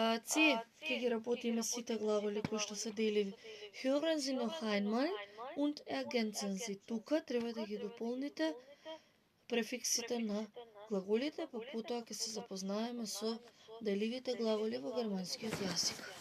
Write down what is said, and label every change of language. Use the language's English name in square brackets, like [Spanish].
[Macedonian] Ці, ќе ги работиме сите главоли кои што се деливи. [German] Hören Sie noch einmal und ergänzen Sie. [Macedonian] Тука треба да ги дополните префиксите на глаголите, па потоа ќе се запознаеме со деливите главоли во германскиот јазик.